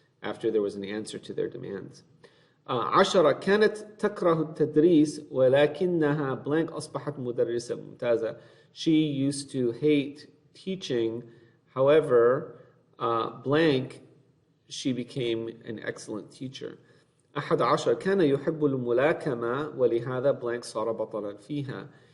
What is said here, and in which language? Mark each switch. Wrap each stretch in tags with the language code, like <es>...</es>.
<en>After there was an answer to their demands.</en> <ar>10 كانت تكره التدريس ولكنها blank أصبحت مدرسة ممتازة.</ar> <en>She used to hate teaching, however, blank, she became an excellent teacher.</en> <ar>11 كان يحب الملاكمة ولهذا blank صار بطلا فيها.</ar>